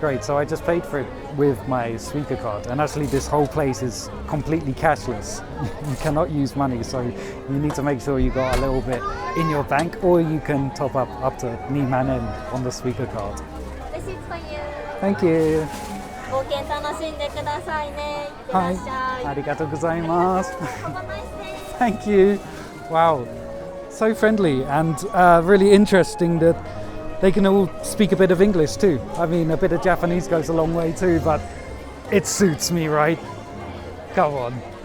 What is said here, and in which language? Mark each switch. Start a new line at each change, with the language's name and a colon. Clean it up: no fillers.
English: Great, so I just paid for it with my Suica card, and actually this whole place is completely cashless. You cannot use money, so you need to make sure you got a little bit in your bank, or you can top up to 2万円 on the Suica card. This is for you. Thank you.
Japanese: 冒険楽しんでくださいね。いってはいらっしゃい。ありがとうございます
English: Have a nice day. Thank you. Wow, so friendly and really interesting that they can all speak a bit of English too. I mean, a bit of Japanese goes a long way too, but it suits me, right? Come on.